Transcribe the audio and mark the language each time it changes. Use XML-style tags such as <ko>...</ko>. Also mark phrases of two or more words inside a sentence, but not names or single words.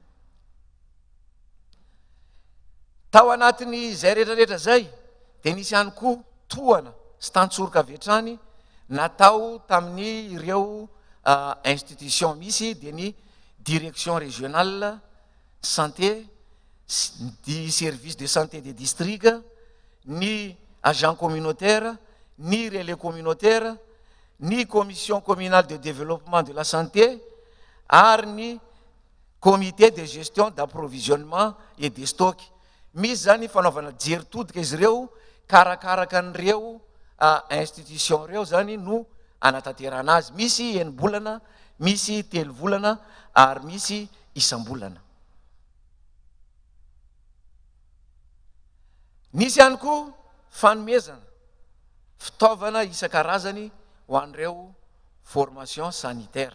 <mg>Tao anatiny zay rehetrarehetra zay dia nisy ihany koa tohana sy tantsoroka vetrany natao tamin'ny ireo institution misy dia ny</mg> <fr>direction régionale santé,</fr> <mg>ny</mg> <fr>service de santé des districts, ny agent communautaire, ny relais communautaire, ny commission communale de développement de la santé</fr> <mg>ary ny</mg> <fr>comité de gestion d'approvisionnement et de stock.</fr> <mg>Misy zany fanaovana jeritodika izy ireo karakaraka an'ireo institution ireo zany no anatanterana azy. Misy enibolana, misy telovolana ary misy isam-bolana. Nisy ihany koa fanomezana fitaovana isan-karazany ho an'ireo</mg> <fr>formation sanitaire.</fr>